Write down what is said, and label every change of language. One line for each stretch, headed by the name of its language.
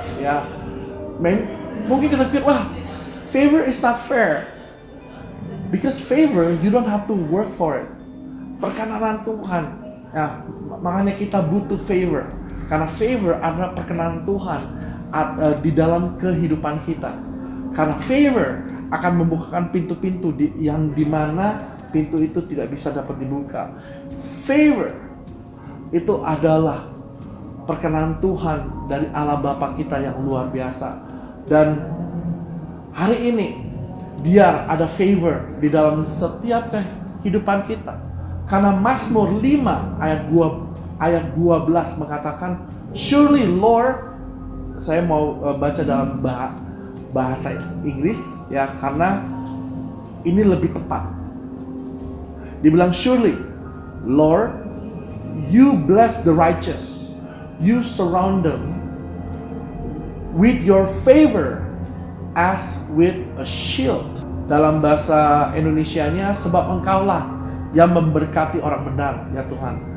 Indonesian: Ya, mungkin kita pikir, wah,
English: favor is not fair, because favor you don't have to work for it.
Indonesian: Perkenanan Tuhan, ya, makanya kita butuh favor, karena favor adalah perkenanan Tuhan di dalam kehidupan kita. Karena favor akan membukakan pintu-pintu yang dimana pintu itu tidak bisa dapat dibuka. Favor itu adalah perkenanan Tuhan dari Allah Bapa kita yang luar biasa. Dan hari ini biar ada favor di dalam setiap kehidupan kita. Karena Mazmur 5 ayat 12 mengatakan,
English: surely Lord,
Indonesian: saya mau baca dalam bahasa Inggris ya, karena ini lebih tepat. Dibilang,
English: surely Lord, you bless the righteous, you surround them with your favor as with a shield.
Indonesian: Dalam bahasa Indonesianya, sebab Engkaulah yang memberkati orang benar ya Tuhan.